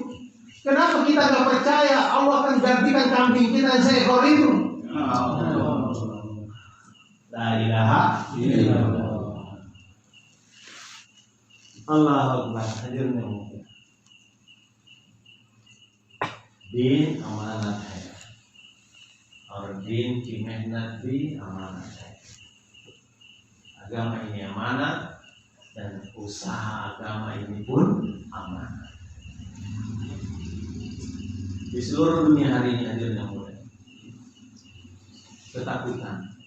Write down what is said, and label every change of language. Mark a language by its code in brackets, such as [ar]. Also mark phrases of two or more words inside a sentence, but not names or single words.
[id] Kenapa kita nggak percaya Allah akan gantikan kambing kita seekor itu? [ar] لا إله إلا الله. الله أكبر. [id] Hadirin yang mulia. [hi] दीन अमानत है. और दिन की मेहनत भी अमानत है. [id] Agama ini amanat dan usaha agama ini pun amanat. Di seluruh dunia hari ini hadirin yang mulia, ketakutan.